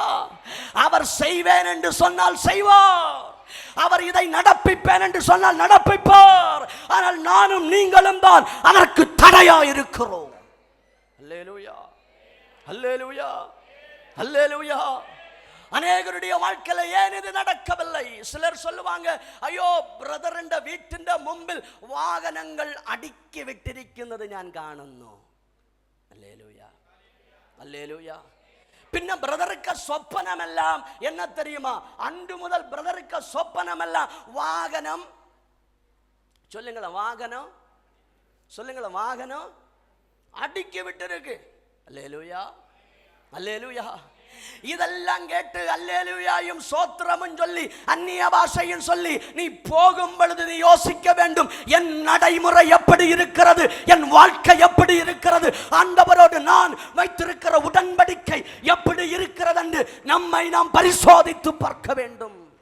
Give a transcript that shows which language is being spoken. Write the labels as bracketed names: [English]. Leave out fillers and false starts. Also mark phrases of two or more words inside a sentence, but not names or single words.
[Tamil] அவர் செய்வேன் என்று சொன்னால் செய்வார், அவர் இதை நடப்பிப்பேன் என்று சொன்னால் நடப்பிப்பார். ஆனால் நானும் நீங்களும் தான் அதற்கு தடையா இருக்கிறோம். ஹல்லேலூயா, ஹல்லேலூயா, ஹல்லேலூயா. அநேகருடைய வாழ்க்கையில ஏன் இது நடக்கவில்லை? சிலர் சொல்லுவாங்க, ஐயோ [Malayalam] ബ്രദറിന്റെ വീട്ടിന്റെ മുമ്പിൽ വാഹനങ്ങൾ അടുക്കി വിട്ടിരിക്കുന്നത് ഞാൻ കാണുന്നു. ഹല്ലേലൂയ, ഹല്ലേലൂയ. പിന്നെ ബ്രദർക്ക് സ്വപ്നമെല്ലാം [Tamil] என்ன தெரியுமா? அன்று முதல் ബ്രദருக்கு സ്വപ്നமெல்லாம் வாகனம். சொல்லுங்களேன், வாகனம். சொல்லுங்களேன், வாகனம் அடுக்கி விட்டிருக்கு. ஹல்லேலூயா, ஹல்லேலூயா. இதெல்லாம் கேட்டு அல்லேலூயாயும் சோத்திரமும் சொல்லி அந்நிய பாஷையும் சொல்லி நீ போகும் பொழுது நீ யோசிக்க வேண்டும், என் நடைமுறை எப்படி இருக்கிறது, என் வாழ்க்கை எப்படி இருக்கிறது, ஆண்டவரோடு நான் வைத்திருக்கிற உடன்படிக்கை எப்படி இருக்கிறது என்று நம்மை நாம் பரிசோதித்து பார்க்க வேண்டும்.